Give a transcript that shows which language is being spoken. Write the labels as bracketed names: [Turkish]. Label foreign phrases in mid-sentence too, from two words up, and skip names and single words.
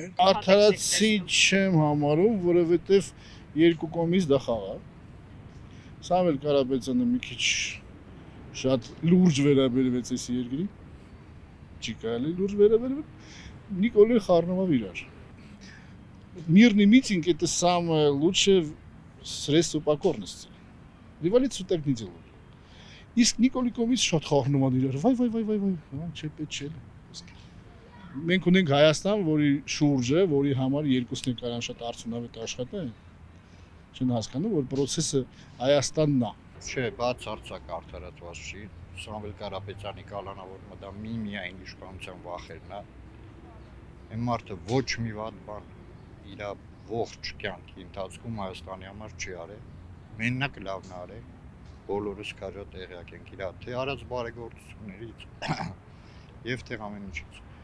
[Armenian] Արդարացի չեմ համարում, որովհետև երկու կողմից դա խաղ է։ Սամվել Կարապետյանը մի քիչ շատ լուրջ վերաբերվեց այս երկրին, չի կարելի լուրջ վերաբերվել, Նիկոլը խառնվավ իրար։ [Russian] Мирный митинг – это самое лучшее средство покорности. Революцию так не делают. [Armenian] Իսկ Նիկոլի կողմից շատ խառնում են իրար, վայ, չէ պետք չէ։ Մենք ունենք Հայաստան, որի շուրջը, որի համար երկուսն են կարան շատ արդյունավետ աշխատեն։ Չեն հասկանում, որ process-ը Հայաստանն է։ Չէ, բացարձակ արդարացված չի։ Սամվել Կարապետյանի կալանավորումը դա միայն իշխանության վախերն է։ Այն մարդը ոչ մի վատ բան իր ողջ կյանքի ընթացքում Հայաստանի համար չի արել։ Մենակ լավն է արել։ Բոլորս կարա տեղյակ ենք իր թե արած բարեգործություններից եւ թե ամեն ինչից։